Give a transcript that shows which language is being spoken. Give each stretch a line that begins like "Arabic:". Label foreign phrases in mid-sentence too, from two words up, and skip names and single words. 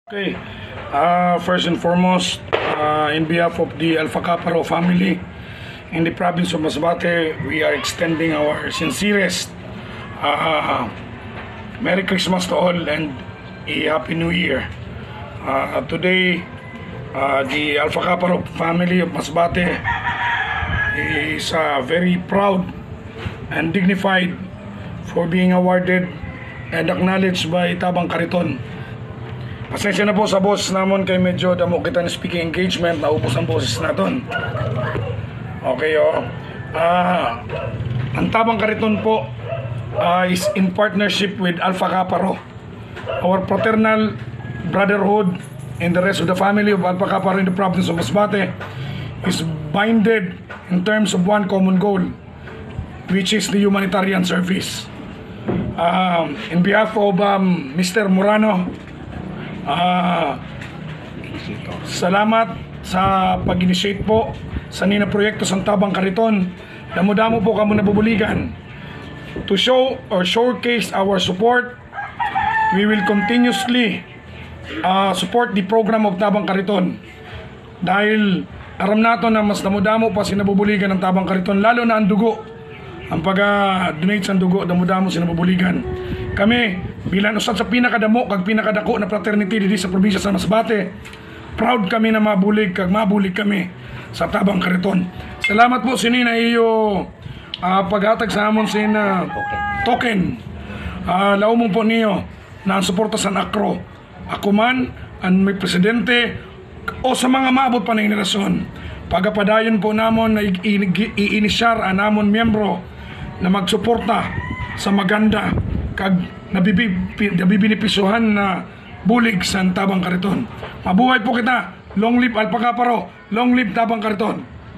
English: Okay, first and foremost, in behalf of the Alpha Kappa Rho family in the province of Masbate, we are extending our sincerest Merry Christmas to all and a Happy New Year. Today, the Alpha Kappa Rho family of Masbate is very proud and dignified for being awarded and acknowledged by Tabang Kariton.
Masbatenyo: Pasensya na po sa boss namon kay medyo damo kita ng speaking engagement, naubos ang boses naton.
English: Okay ang Tabang Kariton po is in partnership with Alpha Kappa Rho. Our fraternal brotherhood and the rest of the family of Alpha Kappa Rho in the province of Masbate is binded in terms of one common goal, which is the humanitarian service. In behalf of Mr.
Masbatenyo: Morano, salamat sa pag-initiate po sa nina proyekto sa Tabang Kariton. Damo-damo po kamo nabubuligan
English: to show or showcase our support. We will continuously support the program of Tabang Kariton
Masbatenyo: dahil aram nato na mas damo-damo pa sinabubuligan ng Tabang Kariton, lalo na ang dugo, ang pag-donate sa dugo, damo-damo sinabubuligan. Kami bilang usad sa pinakadamo kag pinakadako na fraternity dito sa probinsya sa Masbate, proud kami na mabulig kami sa Tabang Kariton. Salamat po sinina iyo paghatag sa amon sin token. Laumon po niyo na ang suporta sa akro. Ako man ang may presidente o sa mga maabot pa na henerasyon. Pagapadayon po namon na i-inisyar ang namon miyembro na magsuporta sa maganda kag nabibinipisyuhan na bulig sa Tabang Kariton. Mabuhay po kita.
English: Long live Alpha Kappa Rho. Long live Tabang Kariton.